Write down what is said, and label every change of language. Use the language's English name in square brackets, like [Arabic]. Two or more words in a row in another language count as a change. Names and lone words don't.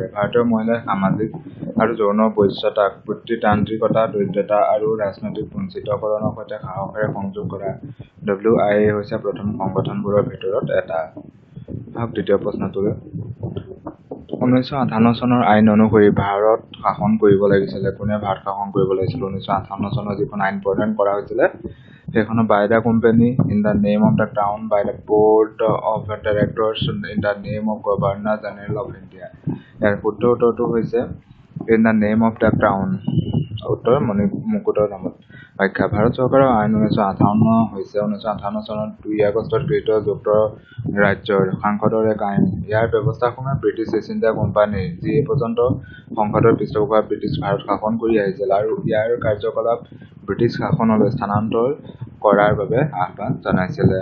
[Assamese] ভাৰতীয় মহিলাৰ সামাজিক আৰু যৌন বৈশ্যতাক পিতৃতান্ত্ৰিকতা, দৰিদ্ৰতা আৰু ৰাজনৈতিক বঞ্চিতকৰণৰ সৈতে সাহসেৰে সংযোগ কৰা WIA হৈছে প্ৰথম সংগঠনবোৰৰ ভিতৰত এটা। আহক দ্বিতীয় প্ৰশ্নটোলৈ। 1958 চনৰ আইন অনুসৰি ভাৰত শাসন কৰিব লাগিছিলে। কোনে ভাৰত শাসন কৰিব লাগিছিল? 1958 চনৰ যিখন আইন প্ৰণয়ন কৰা হৈছিলে সেইখনত [English] by the company in the name of the crown, by the board of directors in the name of governor general of India. [Assamese] ইয়াৰ শুদ্ধ উত্তৰটো হৈছে [English] in the name of the crown. [Assamese] উত্তৰ মুকুটৰ নামত। ব্যাখ্যা: ভাৰত চৰকাৰৰ আইন 1958 হৈছে 1958 চনত 2 আগষ্টত গৃহীত যুক্তৰাজ্যৰ সংসদৰ এক আইন। ইয়াৰ ব্যৱস্থাসমূহে ব্ৰিটিছ ইষ্ট ইণ্ডিয়া কোম্পানীৰ যি এই পৰ্যন্ত সংসদৰ পৃষ্ঠপোষকতাত ব্ৰিটিছ ভাৰত শাসন কৰি আহিছিল আৰু ইয়াৰ কাৰ্যকলাপ ব্ৰিটিছ শাসনলৈ স্থানান্তৰ কৰাৰ বাবে আহ্বান জনাইছিলে।